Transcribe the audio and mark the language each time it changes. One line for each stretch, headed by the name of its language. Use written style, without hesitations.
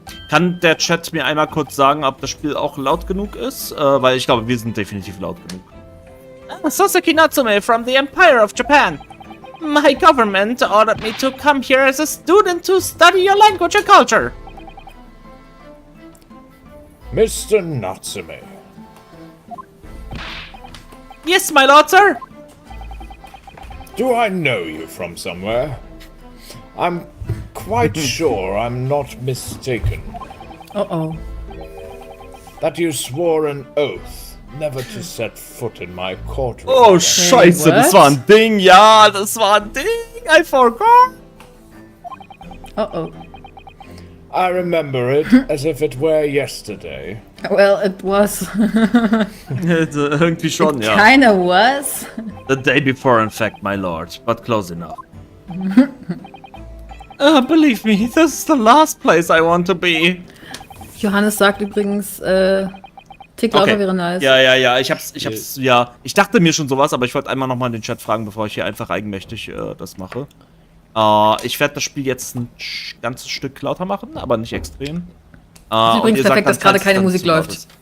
German: Kann der Chat mir einmal kurz sagen, ob das Spiel auch laut genug ist? Weil ich glaube, wir sind definitiv laut genug.
English: Soseki Natsume from the Empire of Japan. My government ordered me to come here as a student to study your language and culture. Mr. Natsume. Yes, my lord, sir. Do I know you from somewhere? I'm quite sure I'm not mistaken. Uh-oh. That you swore an oath never to set foot in my courtroom.
German: Oh, scheiße, das war ein Ding. Ja, das war ein Ding.
English: I forgot. Uh-oh. I remember it as if it were yesterday. Well, it was.
German: Irgendwie schon, ja.
English: Kinda was. The day before, in fact, my lord, but close enough. Believe me, this is the last place I want to be.
German: Johannes sagt übrigens, Tick lauter wäre nice. Ja, ich dachte mir schon sowas, aber ich wollte einmal nochmal in den Chat fragen, bevor ich hier einfach eigenmächtig das mache. Ich werde das Spiel jetzt ein ganzes Stück lauter machen, aber nicht extrem. Das ist übrigens perfekt, dass gerade keine Musik läuft.